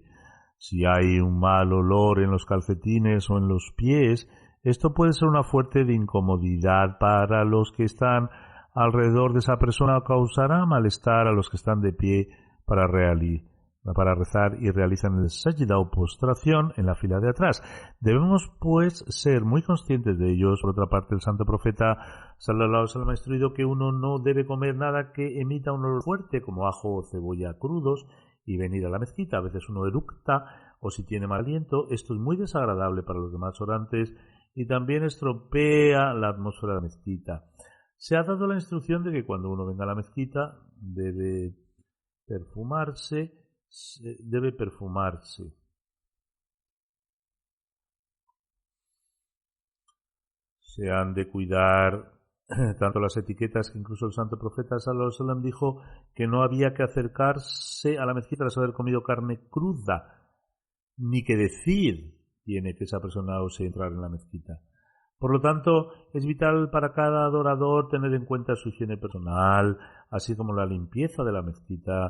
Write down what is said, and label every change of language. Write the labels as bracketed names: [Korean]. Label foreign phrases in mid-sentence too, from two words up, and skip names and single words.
[Spanish] Si hay un mal olor en los calcetines o en los pies, esto puede ser una fuente de incomodidad para los que están alrededor de esa persona o causará malestar a los que están de pie para rezar y realizan el sajda o postración en la fila de atrás. Debemos pues ser muy conscientes de ellos. Por otra parte, el santo profeta [Arabic] صلى الله عليه وسلم [Spanish] ha instruido que uno no debe comer nada que emita un olor fuerte como ajo o cebolla crudos y venir a la mezquita. A veces uno eructa o si tiene mal aliento. Esto es muy desagradable para los demás orantes y también estropea la atmósfera de la mezquita. Se ha dado la instrucción de que cuando uno venga a la mezquita debe perfumarse. Se han de cuidar tanto las etiquetas que incluso el santo profeta [Arabic] صلى الله عليه وسلم [Spanish] dijo que no había que acercarse a la mezquita tras haber comido carne cruda, ni que decir tiene que esa persona ose entrar en la mezquita. Por lo tanto, es vital para cada adorador tener en cuenta su higiene personal, así como la limpieza de la mezquita.